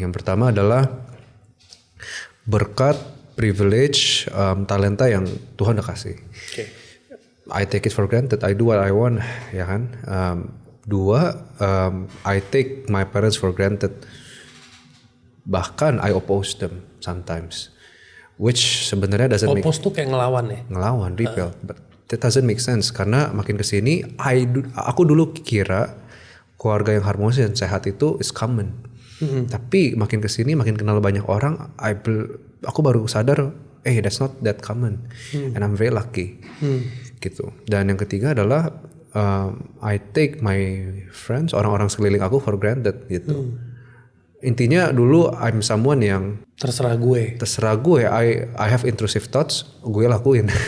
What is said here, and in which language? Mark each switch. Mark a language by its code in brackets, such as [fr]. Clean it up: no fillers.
[id] Yang pertama adalah berkat, privilege, talenta yang Tuhan udah kasih. [en] I take it for granted. I do what I want, [id] ya kan. [en] 2, I take my parents for granted. [id] Bahkan [en] I oppose them sometimes, which [id] sebenarnya [en] doesn't make. [id] Oppose tuh kayak ngelawan ya? Ngelawan, [en] repel. But that doesn't make sense [id] karena makin kesini, aku dulu kira keluarga yang harmonis dan sehat itu [en] is common. [id] Tapi makin kesini makin kenal banyak orang, aku baru sadar, [en] that's not that common, and I'm very lucky, [id] gitu. Dan yang ketiga adalah [en] I take my friends, [id] orang-orang sekeliling aku [en] for granted, [id] gitu. Intinya dulu [en] I'm someone [id] yang terserah gue. [en] I have intrusive thoughts, [id] gue lakuin.